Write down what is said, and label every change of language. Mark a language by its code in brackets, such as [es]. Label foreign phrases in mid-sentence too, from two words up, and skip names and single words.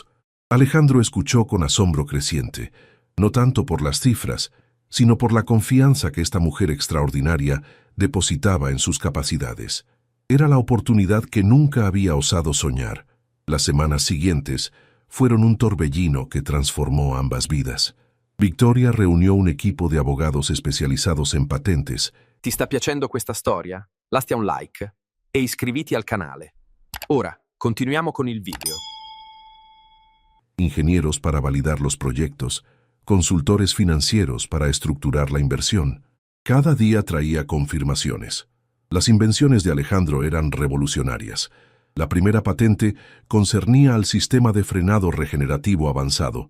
[es] Alejandro escuchó con asombro creciente, no tanto por las cifras, sino por la confianza que esta mujer extraordinaria depositaba en sus capacidades. Era la oportunidad que nunca había osado soñar. Las semanas siguientes fueron un torbellino que transformó ambas vidas. Victoria reunió un equipo de abogados especializados en patentes. [it] Ti sta piacendo questa storia? Lascia un like e iscriviti al canale. Ora, continuiamo con il video. [es] Ingenieros para validar los proyectos, consultores financieros para estructurar la inversión. Cada día traía confirmaciones. Las invenciones de Alejandro eran revolucionarias. La primera patente concernía al sistema de frenado regenerativo avanzado.